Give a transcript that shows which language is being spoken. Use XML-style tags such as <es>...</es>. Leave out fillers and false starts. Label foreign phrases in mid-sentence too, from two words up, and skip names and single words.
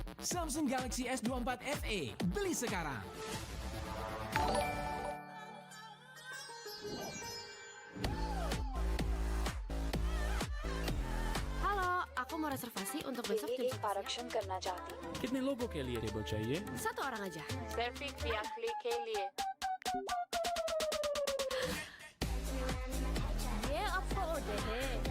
<id>Samsung Galaxy S24 FE, beli sekarang. Halo, aku mau reservasi untuk besok jam 11 siang.</id> <hi>करना चाहती हूँ। कितने लोगों के लिए टेबल चाहिए?</hi> <id>Satu orang aja.</id> <hi>सिर्फ एक व्यक्ति के लिए। ये apa udah है?</hi>